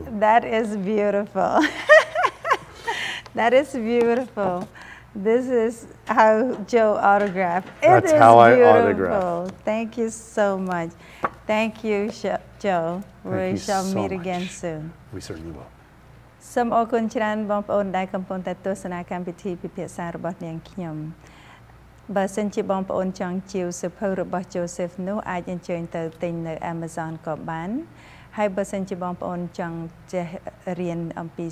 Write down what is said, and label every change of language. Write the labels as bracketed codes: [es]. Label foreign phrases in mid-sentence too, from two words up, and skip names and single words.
[en] That is beautiful. That is beautiful. This is how Joe autographed. That's it is how I beautiful. autograph. Thank you so much. Thank you, Joe. We Thank you shall so meet much. again soon. We certainly will. [km] សូមអរគុណច្រើនបងប្អូនដែលកំពុងតែទស្សនាកម្មវិធីពិភាក្សារបស់នាងខ្ញុំបើសិនជាបងប្អូនចង់ជាវសៀវភៅរបស់ Joseph នោះអាចអញ្ជើញទៅទិញនៅ Amazon ក៏បានហើយបើសិនជាបងប្អូនចង់ចេះរៀនអំពី